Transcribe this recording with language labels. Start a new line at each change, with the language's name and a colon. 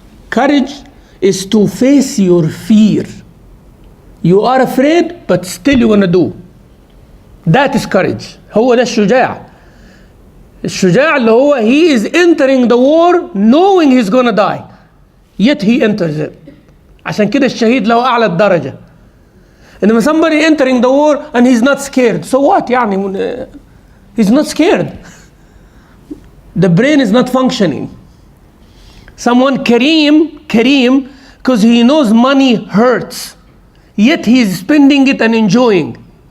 English: Courage is to face your fear. You are afraid, but still you're gonna do. That is courage.
Arabic: هو ده الشجاع. الشجاع اللي هو
English: he is entering the war knowing he's gonna die, yet he enters it.
Arabic: عشان كده الشهيد له أعلى الدرجة.
English: إنما somebody entering the war and he's not scared. So what يعني? He's not scared. The brain is not functioning. Someone Kareem, because he knows money hurts, yet he is spending it and enjoying.